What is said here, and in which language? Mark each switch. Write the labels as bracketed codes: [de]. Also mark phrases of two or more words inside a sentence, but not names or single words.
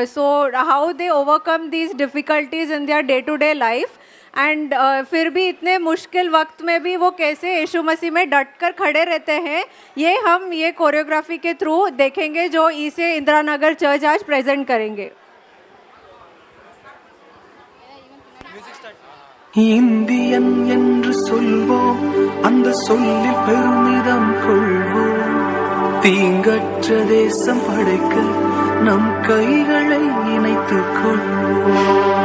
[en] So how they overcome these difficulties in their day to day life and [hi] फिर भी इतने मुश्किल वक्त में भी वो कैसे यीशु मसीह में डट कर खड़े रहते हैं, ये हम ये कोरियोग्राफी के थ्रू देखेंगे जो ई से इंदिरा नगर चर्च आज प्रेजेंट करेंगे. [ta] இந்தியன் என்று சொல்வோம், அந்த சொல்லில் பெருமிதம் கொள்வோம். தீங்கற்ற தேசம் படைக்க நம் கைகளை இணைத்துக் கொள்வோம்.